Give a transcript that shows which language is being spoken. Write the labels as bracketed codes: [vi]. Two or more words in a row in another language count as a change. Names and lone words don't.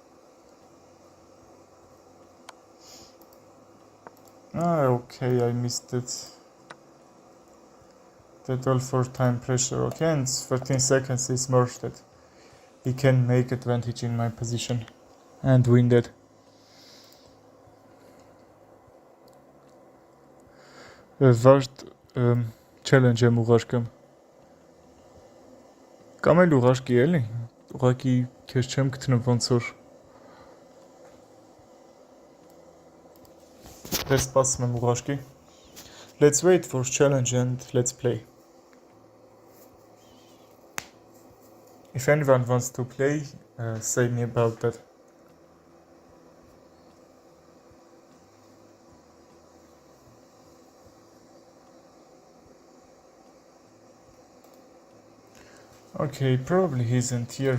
[en] Okay, I missed it. That all for time pressure. Okay, and 13 seconds is more that he can make advantage in my position and win that. [hy] Վարդ challenge եմ ուղարկում։ Կամ էլ ուղարկի էլի, ուղարկի քեզ չեմ գտնում ոնց որ։ Դες սպասում եմ ուղարկի։ [en] Let's wait for challenge and let's play. If anyone wants to play, say me about that. Okay, probably he isn't here.